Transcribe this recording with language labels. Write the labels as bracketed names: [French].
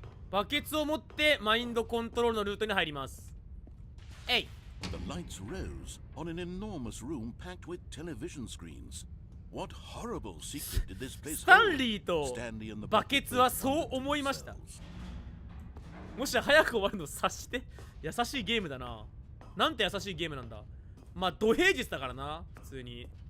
[Japanese] バケツを持ってマインドコントロールのルートに入ります。えい。 [English] The lights rose on an enormous room packed with television screens. What horrible secret did this place hold? [Japanese] スタンリーとバケツはそう思いました。もし早く終わるの察して。優しいゲームだな。なんて優しいゲームなんだ。まあ土平日だからな普通に。